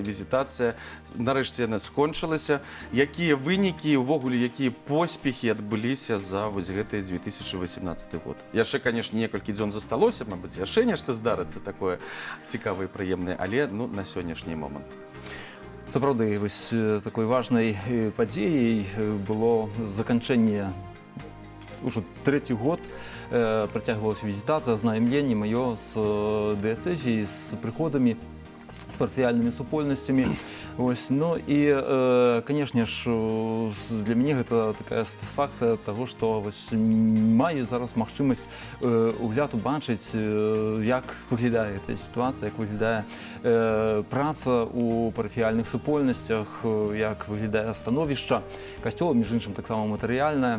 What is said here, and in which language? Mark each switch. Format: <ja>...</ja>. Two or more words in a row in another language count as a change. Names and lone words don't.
<be>Нарэшце яна скончылася. Якія вынікі, увогуле, якія поспехі адбыліся за вось гэты 2018 год? Яшчэ, канешне, некалькі дзён засталося, мабыць, яшчэ нешта здарыцца такое цікавае і прыемнае, але на сённяшні момант. Сапраўды, вось такой важнай падзеяй было заканчэнне</be> <ru>уже третий год протягивалась визитация, знайомление мое с диацезией, с приходами,</ru> <be>с парафіяльнымі супольнасцямі.</be> <ru>Ну и, конечно ж,</ru> <be>для мяне гэта такая сатысфакцыя того, што маю зараз магчымасць угляд убачыць, як выглядае эта сітуацыя, як выглядае праца у парафіяльных супольнасцях, як выглядае становішча касцёла, між іншым таксама матэрыяльнае.</be>